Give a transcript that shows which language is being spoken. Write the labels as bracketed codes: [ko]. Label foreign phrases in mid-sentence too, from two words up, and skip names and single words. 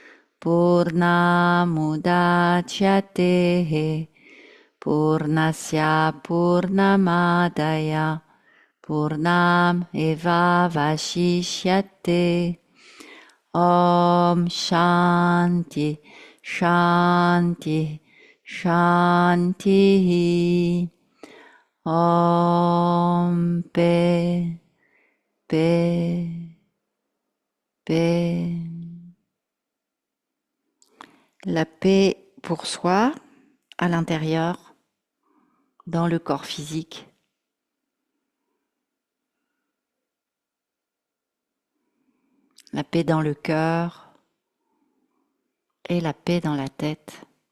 [sa] Purnamudachyate Purnasya Purnamadaya Purnam Eva Vashishyate Om Shanti Shanti Shanti Om [fr] paix, paix, paix. La paix pour soi, à l'intérieur, dans le corps physique. La paix dans le cœur et la paix dans la tête.